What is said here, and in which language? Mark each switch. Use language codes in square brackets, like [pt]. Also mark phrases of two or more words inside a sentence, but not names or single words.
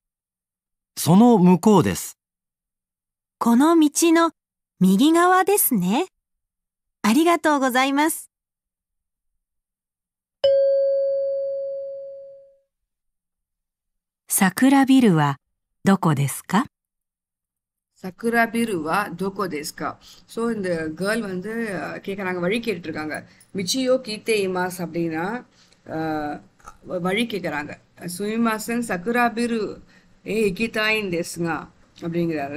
[ja] その向こうです。この道の右側ですね。ありがとうございます。桜ビルはどこですか？桜ビルは どこ ですか. [ta] ஸோ இந்த கேர்ள் வந்து கேட்குறாங்க, வழி கேட்டுருக்காங்க. [ja] 道を 聞いて います [ta] அப்படின்னா வழி கேட்குறாங்க. [ja] すみません 桜ビル 行きたいん ですが அப்படிங்கிறாரு.